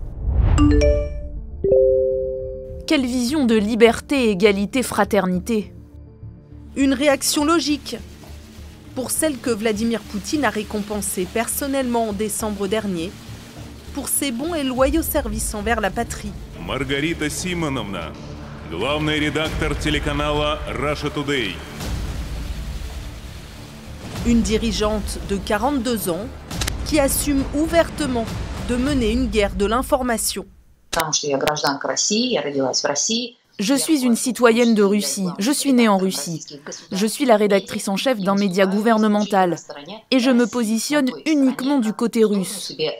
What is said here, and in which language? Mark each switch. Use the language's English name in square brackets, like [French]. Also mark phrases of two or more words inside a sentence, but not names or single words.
[French] Quelle vision de liberté, égalité, fraternité! Une réaction logique pour celle que Vladimir Poutine a récompensée personnellement en décembre dernier pour ses bons et loyaux services envers la patrie. [Russian] Margarita Simonovna, главный редактор телеканала Russia Today. [French] Une dirigeante de 42 ans qui assume ouvertement de mener une guerre de l'information. Je suis une citoyenne de Russie, je suis née en Russie. Je suis la rédactrice en chef d'un média gouvernemental et je me positionne uniquement du côté russe.